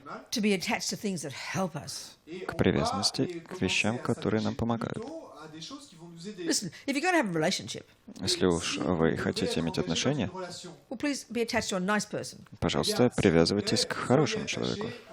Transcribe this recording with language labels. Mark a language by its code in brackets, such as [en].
[en] to be attached to things that help us. [ru] к привязанности к вещам, которые нам помогают. [en] Listen, if you're going to have a relationship, [ru] Если уж вы хотите иметь отношения, [en] well, please be attached to a nice person, [ru] пожалуйста, привязывайтесь к хорошему человеку,